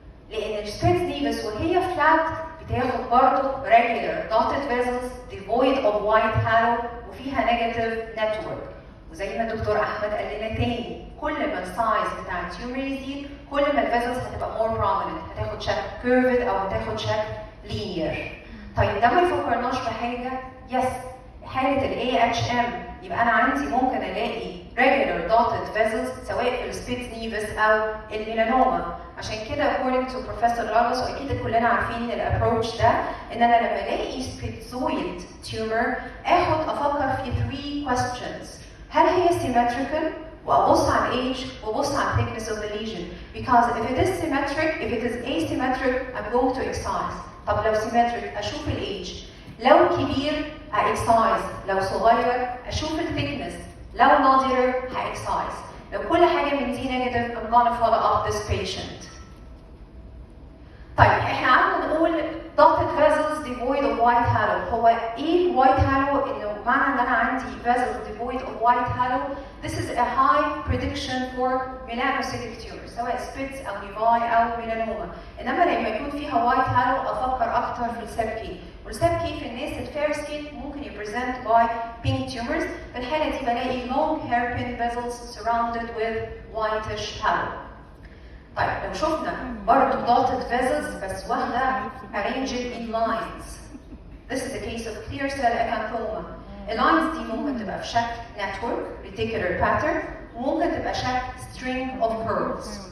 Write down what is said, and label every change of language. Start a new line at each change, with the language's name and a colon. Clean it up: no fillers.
Arabic: لأن السبيتز نيفس وهي فلات بتاخد برضه
English: regular dotted vessels devoid of white halo
Arabic: وفيها
English: negative network.
Arabic: وزي ما الدكتور أحمد قال لنا تاني، كل ما السايز بتاع التيومر يزيد كل ما الفيزلز هتبقى
English: more prominent،
Arabic: هتاخد شكل curved أو هتاخد شكل linear. طيب ده ما يفكرناش بحاجة؟ يس، حالة ال AHM يبقى أنا عندي ممكن ألاقي
English: regular dotted vessels
Arabic: سواء في السبيتز نيفس أو الميلانوما. عشان كده
English: according to Professor Lagos
Arabic: واكيد كلنا عارفين الابروتش ده، ان انا لما الاقي سبيتزويد تيومر اخد افكر في
English: 3 questions.
Arabic: هل هي symmetrical؟ وابص على الايج وابص على
English: thickness of the lesion. Because if it is symmetric, if it is asymmetric, I'm going to excise.
Arabic: طب لو symmetric اشوف الايج. لو كبير هاكسايز، لو صغير اشوف الثيكنس، لو نادر هاكسايز. لو كل حاجه من دي
English: negative I'm gonna follow up this patient. طيب احنا قعدنا نقول dotted vessels devoid of white halo.
Arabic: هو ايه
English: white halo؟
Arabic: انه معنى ان انا عندي
English: vessels devoid of white halo this is a high prediction for melanocytic tumors
Arabic: سواء سبيتس او نيفاي او ميلانوما. انما لما يكون فيها white halo افكر اكتر في السبكي، والسبكي في الناس الفير سكين ممكن يبريزنت باي
English: pink tumors.
Arabic: في الحاله دي بلاقي
English: long hairpin vessels surrounded with whitish halo.
Arabic: طيب لو شفنا برضه
English: dotted vessels
Arabic: بس واخده
English: arranged in lines. This is the case of clear cell acanthoma.
Arabic: اللاينز دي ممكن تبقى في شكل
English: network reticular pattern
Arabic: وممكن تبقى شكل
English: string of pearls.